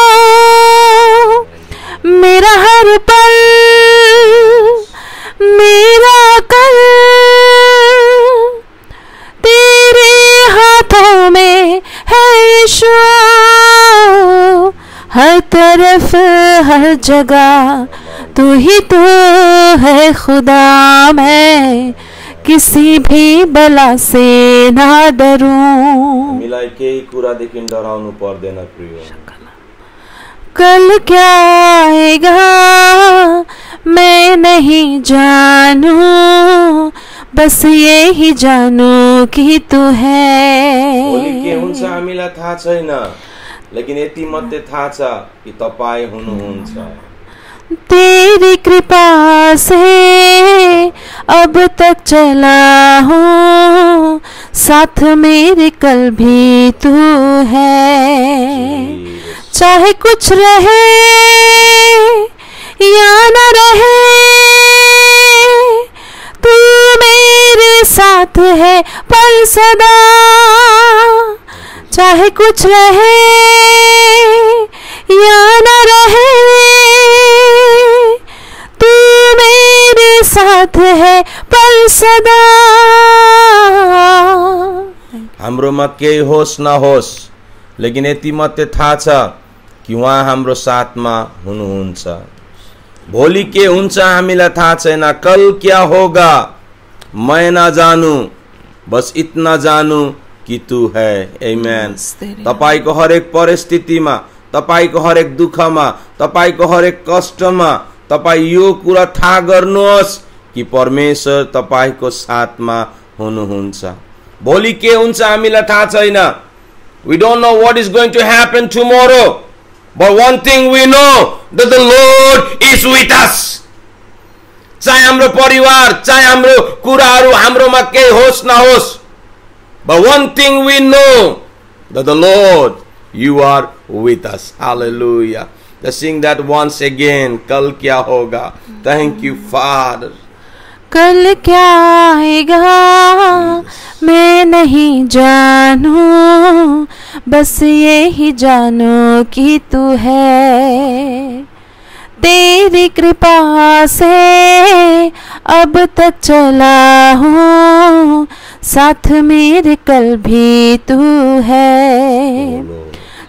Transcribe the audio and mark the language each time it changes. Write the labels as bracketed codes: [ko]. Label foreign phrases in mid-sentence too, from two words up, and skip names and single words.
[hi] मेरा हर पल मेरा कर तेरे हाथों में है यीशु. हर तरफ हर जगह तू ही तो है खुदा, मैं किसी भी बला से ना डरूं. [ne] मिलाई केही कुरादेखि डराउनु पर्दैन प्रिय. [hi] कल क्या आएगा मैं नहीं जानू, बस ये ही जानू कि तू है. [ne] भोलि के हुन्छ हामीलाई थाहा छैन, लेकिन यति मात्रै थाहा छ कि तपाईँ हुनुहुन्छ. [hi] तेरी कृपा से अब तक चला हूँ, साथ मेरे कल भी तू है. चाहे कुछ रहे या न रहे, तू मेरे साथ है पर सदा. चाहे कुछ रहे या न रहे, तू मेरे साथ है पर सदा. [ne] हाम्रोमा केही होस् नहोस्, लेकिन यति मात्रै थाहा छ कि उहाँ हाम्रो साथमा हुनुहुन्छ. भोलि के हुन्छ हामीलाई थाहा छैन. [hi] कल क्या होगा मैं ना जानू, बस इतना जानू कि तू है. [ne] आमेन. तपाईको हरेक परिस्थितिमा, तपाईको हरेक दुःखमा, तपाईको हरेक कष्टमा तपाईँ यो कुरा थाहा गर्नुहोस् कि परमेश्वर तपाईको साथमा हुनुहुन्छ. भोलि के हुन्छ हामीलाई थाहा छैन. [en] We don't know what is going to happen tomorrow, but one thing we know, that the Lord is with us. [ne] चाहे हाम्रो परिवार, चाहे हाम्रो कुराहरू हाम्रोमा केही होस् नहोस्, [en] but one thing we know, that the Lord, you are with us. Hallelujah. Let's sing that once again. [hi] कल क्या होगा. [en] Thank you, Father. [hi] कल क्या आएगा मैं नहीं जानू, बस ये ही जानू कि तू है. तेरी कृपा से अब तक चला हूँ, साथ मेरे कल भी तू है.